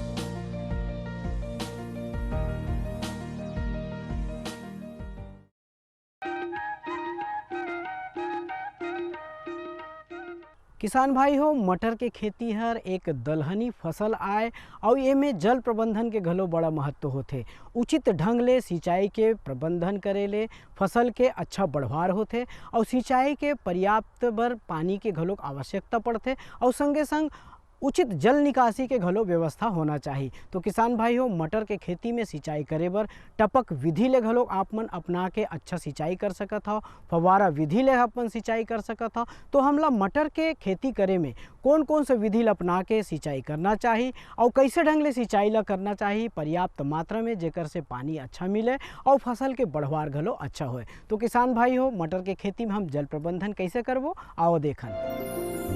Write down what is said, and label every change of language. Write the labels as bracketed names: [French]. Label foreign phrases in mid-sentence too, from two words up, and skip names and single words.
[Chhattisgarhi] किसान भाई हो, मटर के खेती हर एक दलहनी फसल आए और ये में जल प्रबंधन के घलो बड़ा महत्व होथे। उचित ढंग ले सिंचाई के प्रबंधन करे ले फसल के अच्छा बढ़वार होथे और सिंचाई के पर्याप्त बर पानी के घलो आवश्यकता पड़थे और संगे संग उचित जल निकासी के घलो व्यवस्था होना चाहिए। तो किसान भाई हो, मटर के खेती में सिंचाई करे बर टपक विधि ले घलो आप मन अपना के अच्छा सिंचाई कर सकत हो, फव्वारा विधि ले अपन सिंचाई कर सकत हो। तो हमला मटर के खेती करे में कौन कौन से विधि ला अपना के सिंचाई करना चाहिए और कैसे ढंग ले सिंचाई ला करना चाहिए पर्याप्त मात्रा में, जेकर से पानी अच्छा मिले और फसल के बढ़वार घलो अच्छा होए। तो किसान भाई हो, मटर के खेती में हम जल प्रबंधन कैसे करबो आओ देखन।